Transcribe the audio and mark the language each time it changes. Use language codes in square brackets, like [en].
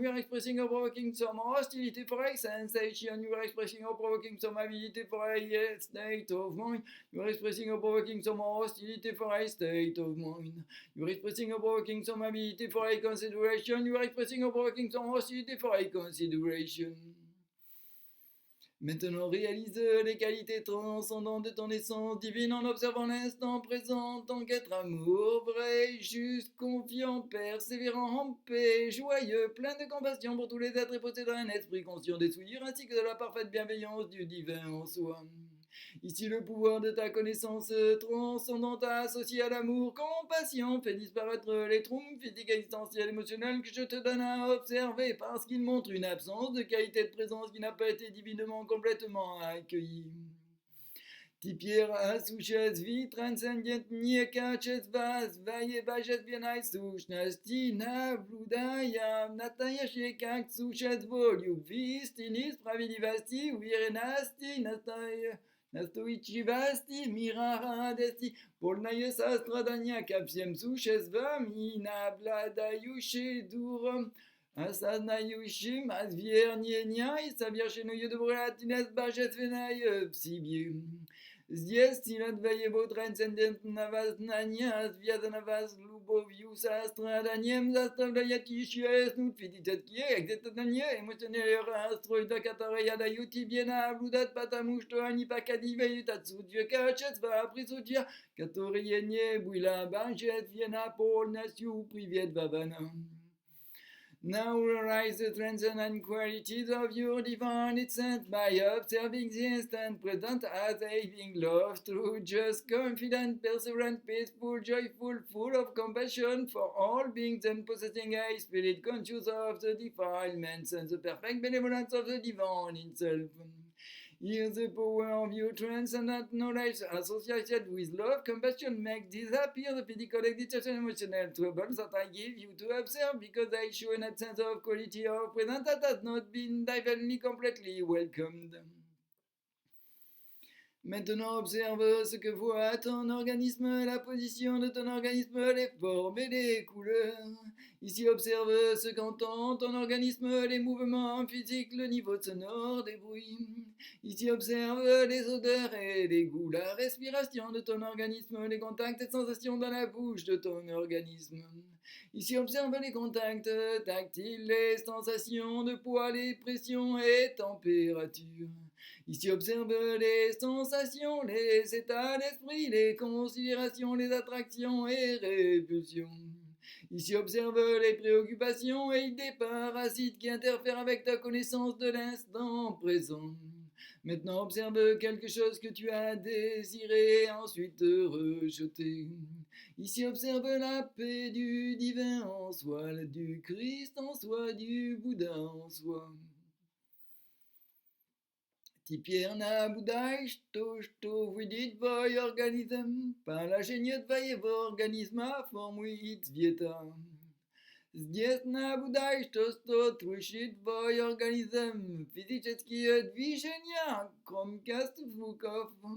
[en] You are expressing or provoking some hostility for a sensation. You are expressing or provoking some avidity for a state of mind. You are expressing or provoking some hostility for a state of mind. You are expressing or provoking some avidity for a consideration. You are expressing or provoking some hostility for a consideration. [fr] Maintenant, réalise les qualités transcendantes de ton essence divine en observant l'instant présent en tant qu'être amour, vrai, juste, confiant, persévérant, en paix, joyeux, plein de compassion pour tous les êtres et possédant un esprit conscient des souillures ainsi que de la parfaite bienveillance du divin en soi. Ici, le pouvoir de ta connaissance transcendante associé à l'amour, compassion, fait disparaître les troubles physiques, existentiels, émotionnels que je te donne à observer parce qu'ils montrent une absence de qualité de présence qui n'a pas été divinement complètement accueillie. [ru] Теперь осуществи трансцендент не качества, своей божественной сущности, наблюдая настоящее как существо любви, истины, справедливости, уверенности, настойчивости, мира, радости, полное сострадание ко всем существам и обладающее дуром, осознающим отвернения и совершенную добродетельность божественной в себе. Здесь сила твоего трансцендентного знания, связанного с любовью, состраданием, заставляет исчезнуть физические, экзистенциальные, эмоциональные расстройства, которые дают тебе наблюдать, потому что они показывают отсутствие качества присутствия, которое не было божественно полностью приветствовано. [en] Now realize the transcendent qualities of your divine essence by observing the instant present as a being love, true, just, confident, perseverant, peaceful, joyful, full of compassion for all beings and possessing a spirit conscious of the defilements and the perfect benevolence of the divine itself. Here the power of your transcendent knowledge associated with love, compassion makes disappear the physical, existential, emotional troubles that I give you to observe because they show an absence of quality of presence that has not been divinely completely welcomed. [fr] Maintenant, observe ce que voit ton organisme, la position de ton organisme, les formes et les couleurs. Ici, observe ce qu'entend ton organisme, les mouvements physiques, le niveau sonore des bruits. Ici, observe les odeurs et les goûts, la respiration de ton organisme, les contacts et sensations dans la bouche de ton organisme. Ici, observe les contacts tactiles, les sensations de poids, les pressions et températures. Ici, observe les sensations, les états d'esprit, les considérations, les attractions et répulsions. Ici, observe les préoccupations et idées parasites qui interfèrent avec ta connaissance de l'instant présent. Maintenant, observe quelque chose que tu as désiré, ensuite rejeté. Ici, observe la paix du divin en soi, du Christ en soi, du Bouddha en soi. [ru] Теперь наблюдай, что видит твой организм, положение твоего организма, форму и цвета. Здесь наблюдай, что слышит твой организм, физические движения, громкость звуков.